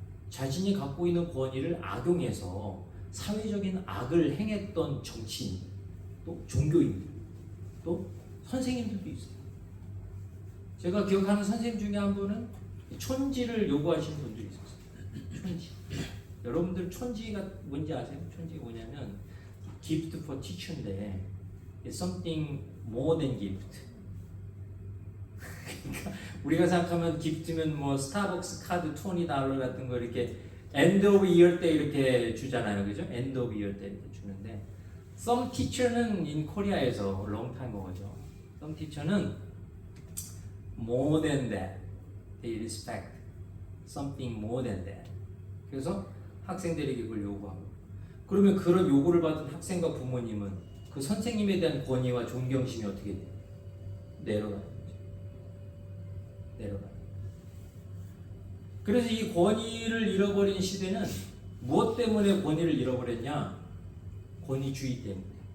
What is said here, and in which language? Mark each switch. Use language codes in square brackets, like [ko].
[ko] 자신이 갖고 있는 권위를 악용해서 사회적인 악을 행했던 정치인, 또 종교인들, 또 선생님들도 있어요. 제가 기억하는 선생님 중에 한 분은 촌지를 요구하시는 분들이 있었어요. 촌지. 여러분들 촌지가 뭔지 아세요? 촌지가 뭐냐면 [en] gift for teacher인데 it's something more than gift. [ko] 그러니까 우리가 생각하면 기프트면 뭐 스타벅스 카드 $20 같은 거 이렇게 [en] end of year [ko] 때 이렇게 주잖아요, 그죠? [en] end of year [ko] 때 이렇게 주는데, [en] some teacher는 in 코리아에서 long time ago죠. some teacher는 more than that. They respect something more than that. [ko] 그래서 학생들에게 그걸 요구하고, 그러면 그런 요구를 받은 학생과 부모님은 그 선생님에 대한 권위와 존경심이 어떻게 돼요? 내려가는 거죠. 내려가는. 그래서 이 권위를 잃어버린 시대는 무엇 때문에 권위를 잃어버렸냐? 권위주의 때문에.